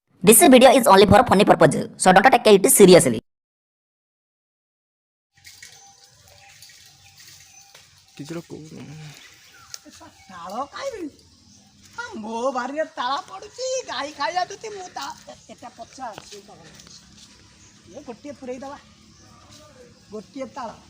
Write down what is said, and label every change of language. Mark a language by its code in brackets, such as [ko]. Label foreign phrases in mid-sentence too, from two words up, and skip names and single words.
[en] This video is only for funny purpose, so don't take it seriously. [or] ताଳ ଖାଇବି ମୋ ବାରିରେ ତାଳ ପଡୁଛି ଗାଈ ଖାଇ ଯାଉଛନ୍ତି ମୁଁ ଏଟା ପଚା ଅଛି ଏ ଗୋଟିଏ ପୁରେଇ ଦେବା ଗୋଟିଏ ତାଳ